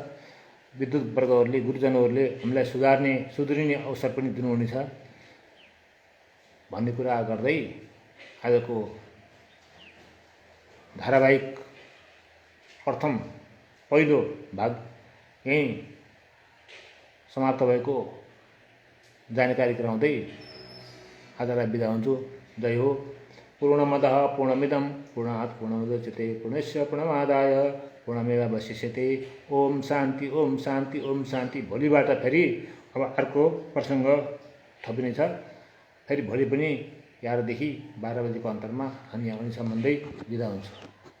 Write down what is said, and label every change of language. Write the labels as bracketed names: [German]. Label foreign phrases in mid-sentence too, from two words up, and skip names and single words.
[Nepali] विद्युत वर्गहरूले, गुरुजनहरूले हामीलाई सुध्रिने अवसर पनि दिनुहुनेछ भन्ने कुरा गर्दै आजको धारावाहिक पहिलो भाग यहीँ समाप्त भएको जानकारी गराउँदै आजलाई बिदा हुन्छु। जय हो। [Sanskrit] पूर्णमदः पूर्णमिदं पूर्णात् पूर्णमुदच्यते पूर्णस्य पूर्णमादाय पूर्णमेवावशिष्यते। ओम शान्ति ओम शान्ति ओम शान्ति। [Nepali] भोलिबाट फेरि अब अर्को प्रसङ्ग थपिनेछ। फेरि भोलि पनि 11 देखि 12 बजेको अन्तरमा हामी आउने सम्बन्धै बिदा हुन्छौँ।